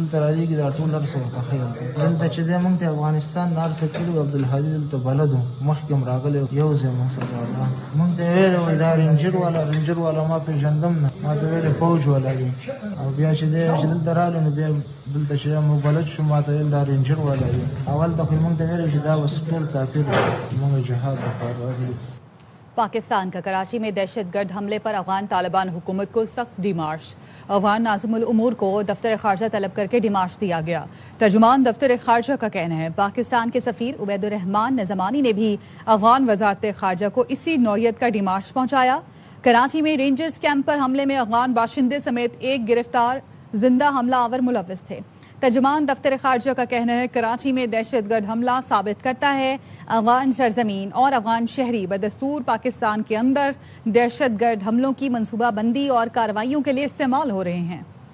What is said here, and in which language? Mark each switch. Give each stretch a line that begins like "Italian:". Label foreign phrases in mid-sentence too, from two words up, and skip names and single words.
Pashto: دلته راځي دا ټول هر څه ورته ښیي دلته چې دی موږ ته افغانستان نه هر څه کړي وو عبدالهادي دلته بلد وو مخکې هم راغلی یو ځای موږ سره موږ ته ویلې وایي دا رینجر والا ما پېژندم نه ما ته ویلې فوج والا دی او بیا چې دی چې دلته راغلی نو بیا دلته چې موږ بلد شو ما ته ویل دا رینجر والا دی اول ته خو موږ ته ویلې چې دا بس ټول کافر موږ جهاد لپاره راغلي
Urdu: پاکستان کا کراچی میں دہشت گرد حملے پر افغان طالبان حکومت کو سخت ڈیمارش افغان ناظم الامور کو دفتر خارجہ طلب کر کے ڈیمارش دیا گیا ترجمان دفتر خارجہ کا کہنا ہے پاکستان کے سفیر عبیدالرحمان نظمانی نے بھی افغان وزارت خارجہ کو اسی نوعیت کا ڈیمارش پہنچایا کراچی میں رینجرز کیمپ پر حملے میں افغان باشندے سمیت ایک گرفتار زندہ حملہ آور ملوث تھے ترجمان دفتر خارجہ کا کہنا ہے کراچی میں دہشت گرد حملہ ثابت کرتا ہے افغان سرزمین اور افغان شہری بدستور پاکستان کے اندر دہشت گرد حملوں کی منصوبہ بندی اور کارروائیوں کے لیے استعمال ہو رہے ہیں.